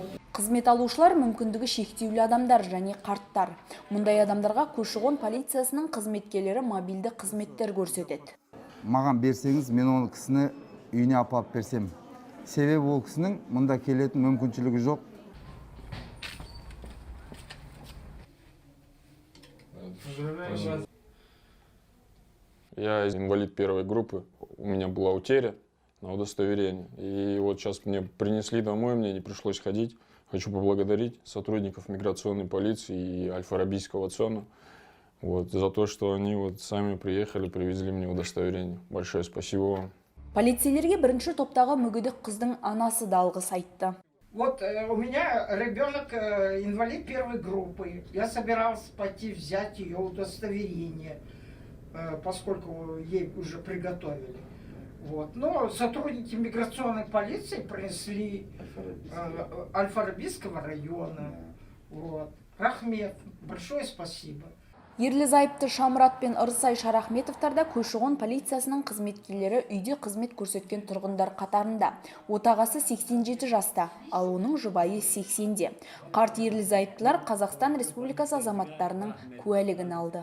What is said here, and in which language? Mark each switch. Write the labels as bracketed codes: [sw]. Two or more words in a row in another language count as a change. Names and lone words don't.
[kk] Қызмет алушылар мүмкіндігі шектеулі адамдар және қарттар. Мұндай адамдарға көші-қон полициясының қызметкерлері мобильді қызметтер көрсетеді. Маған берсеңіз, мен оны кісіні үйіне апарып берсем. Себебі ол кісінің мұнда келетін мүмкіншілігі жоқ. [ru] Я инвалид первой группы, у меня была утеря на удостоверение. И вот сейчас мне принесли домой, мне не пришлось ходить. Хочу поблагодарить сотрудников миграционной полиции и Аль-Фарабийского ЦОНа за то, что они сами приехали, привезли мне удостоверение. Большое спасибо вам. [kk] Полицейлерге бірінші топтағы мүгедек қыздың анасы да алғыс айтты. [ru] Вот у меня ребенок инвалид первой группы. Я собирался пойти взять ее удостоверение, поскольку ей уже приготовили. Но сотрудники миграционной полиции принесли Аль-Фарабийского района. Рахмет, большое спасибо. [kk] Ерлі-зайыпты Шамрат пен Ырсай Шарахметовтарда көші-қон полициясының қызметкерлері үйде қызмет көрсеткен тұрғындар қатарында. Отағасы 87 жаста, ал оның жұбайы 80-де. Қарт ерлі-зайыптылар Қазақстан Республикасы азаматтарының куәлігін алды.